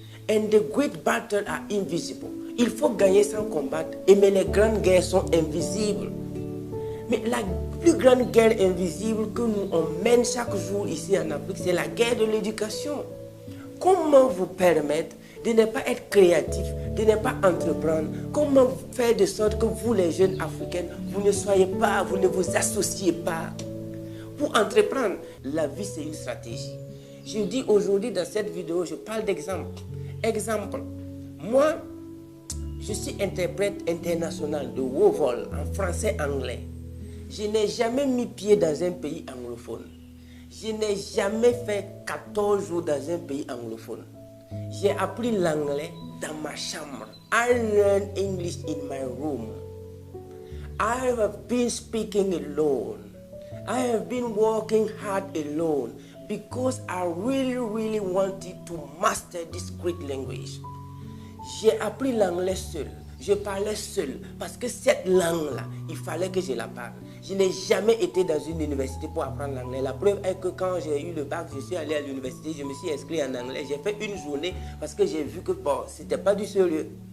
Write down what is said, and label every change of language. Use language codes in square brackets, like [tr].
[en] And the great battles are invisible. [fr] Il faut gagner sans combattre. Mais les grandes guerres sont invisibles. Mais la plus grande guerre invisible que nous on mène chaque jour ici en Afrique, c'est la guerre de l'éducation. Comment vous permettre de ne pas être créatif, de ne pas entreprendre? Comment faire de sorte que vous, les jeunes africains, vous ne soyez pas, vous ne vous associez pas? Pour entreprendre, la vie c'est une stratégie. Je dis aujourd'hui dans cette vidéo, je parle d'exemple. Exemple, moi, je suis interprète international de haut vol en français-anglais. Je n'ai jamais mis pied dans un pays anglophone. Je n'ai jamais fait 14 jours dans un pays anglophone. J'ai appris l'anglais dans ma chambre. [en] I learned English in my room. I have been speaking alone. I have been working hard alone because I really wanted to master this great language. [fr] J'ai appris l'anglais seul. Je parlais seul parce que cette langue-là, il fallait que je la parle. Je n'ai jamais été dans une université pour apprendre l'anglais. La preuve est que quand j'ai eu le bac, je suis allé à l'université, je me suis inscrit en anglais. J'ai fait une journée parce que j'ai vu que bon, c'était pas du sérieux.